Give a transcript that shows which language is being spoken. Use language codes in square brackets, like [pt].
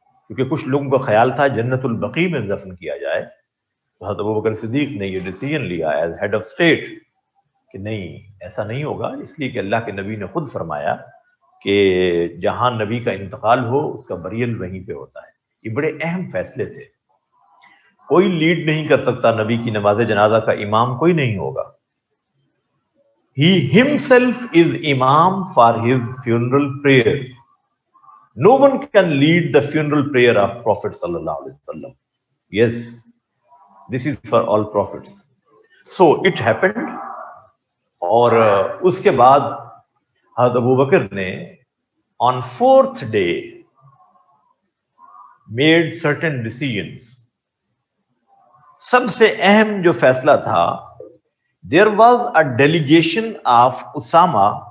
[ur] کیونکہ کچھ لوگوں کا خیال تھا جنت البقیع میں دفن کیا جائے. حضرت ابوبکر صدیق نے یہ ڈیسیژن لیا ایز ہیڈ آف اسٹیٹ کہ نہیں، ایسا نہیں ہوگا، اس لیے کہ اللہ کے نبی نے خود فرمایا کہ جہاں نبی کا انتقال ہو اس کا بریل وہیں پہ ہوتا ہے. یہ بڑے اہم فیصلے تھے. کوئی لیڈ نہیں کر سکتا نبی کی نماز جنازہ کا امام کوئی نہیں ہوگا. [en] He himself is imam for his funeral prayer. No one can lead the funeral prayer of Prophet sallallahu alaihi wasallam. Yes, this is for all prophets. So it happened. [ur] اور اس کے بعد حضرت ابو بکر نے [en] on 4th day made certain decisions. [ur] سب سے اہم جو فیصلہ تھا، [en] there was a delegation of [ur] Usama.